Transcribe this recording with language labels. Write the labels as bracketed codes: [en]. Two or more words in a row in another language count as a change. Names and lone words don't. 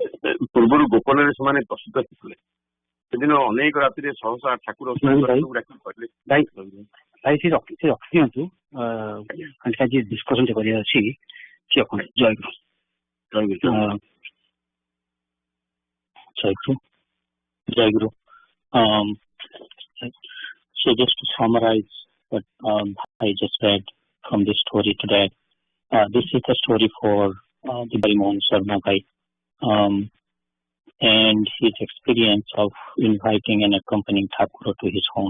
[or] ପୂର୍ବରୁ ଗୋପନରେ ସେମାନେ ପ୍ରସ୍ତୁତ ଥିଲେ। ସେଦିନ ଅନେକ ରାତିରେ ସହସା ଠାକୁର ଭାଇ ସେ ରଖିଦିଅନ୍ତୁ ଆଜି ଡିସ୍କସନ କରିବାର ଅଛି କି ଆପଣ ଜୟଗୁରୁ [en] ଜୟଗୁରୁ So just to summarize what I just read from this story today, this is a story for the Barimon Sarna Bhai and his experience of inviting and accompanying Thakur to his home.